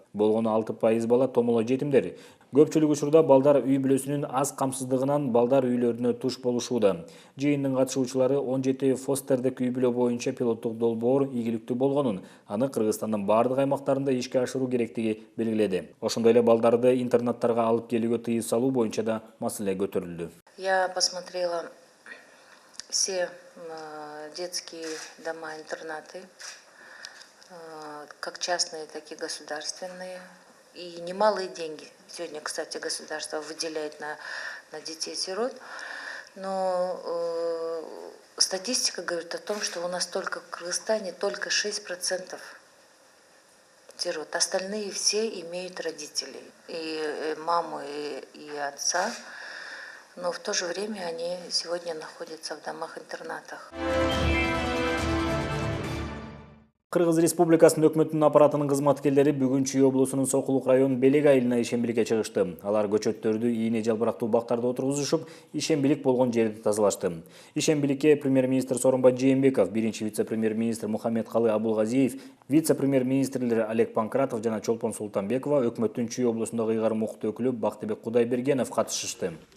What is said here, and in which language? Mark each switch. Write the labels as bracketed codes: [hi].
[ky] Болгону 6% бала томоло жетимдер. Көпчүлүк учурда балдар үй бүлөсүнүн аз камсыздыгынан балдар үйлөрүнө туш болушууда. Жыйындын катышуучулары 17 фостердик үй бүлө боюнча пилоттук долбоор ийгиликтүү болгонун, аны Кыргызстандын бардык аймактарында ишке ашыруу керектиги белгиледи. Ошондой эле балдарды интернаттарга алып келүүгө тыюу салуу боюнча да маселе көтөрүлдү. [ru] Я посмотрела все детские дома-интернаты, как частные, так и государственные. И немалые деньги сегодня, кстати, государство выделяет на детей-сирот. Но статистика говорит о том, что у нас только в Кыргызстане только 6% сирот. Остальные все имеют родителей. И маму, и отца. Но в то же время они сегодня находятся в домах-интернатах. [ky] Кыргыз Республикасынын өкмөттүн аппаратынын кызматкерлери бүгүн Чүй облусунун Сокулук районунун Белек айылына ишембиликке чыгышты. Алар көчөттөрдү ийне жалбырактуу бактарда отургузушуп, ишембилик болгон жерди тазалашты. Ишембиликке премьер-министр Сооронбай Жээнбеков, биринчи вице-премьер-министр Мухаммедкалы Абулгазиев, вице-премьер-министрлер Олег Панкратов жана Чолпон Султанбекова, өкмөттүн Чүй облусундагы ыйгарым укуктуу өкүлү Бактыбек Кудайбергенов катышышты.